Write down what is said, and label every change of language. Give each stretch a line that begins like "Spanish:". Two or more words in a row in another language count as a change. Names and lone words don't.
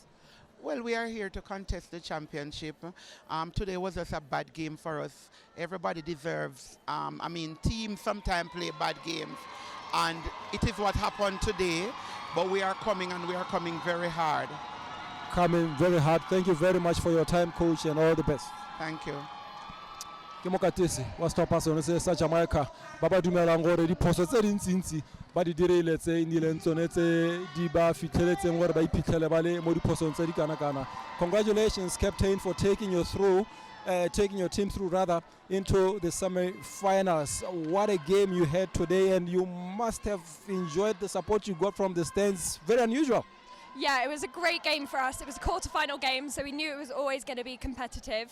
English: Well, we are here to contest the championship. Today was just a bad game for us. Everybody deserves, teams sometimes play bad games. And it is what happened today, but we are coming and we are coming very hard. Coming very hard. Thank you very much for your time, coach, and all the best. Thank you.
Tswana: Ke mokatisi wa setlhopha sone se sa Jamaica ba ba dumelang gore diphoso tse dintsintsi ba di direile tse nnileng tsone tse di ba fitlheletseng gore ba iphitlhele ba le mo diphosong tse di kana-kana.
English: Congratulations, captain, for taking your team through into the semi-finals. What a game you had today, and you must have enjoyed the support you got from the stands. Very unusual. Yeah, it was a great game for us. It was a quarter-final game, so we knew it was always going to be competitive.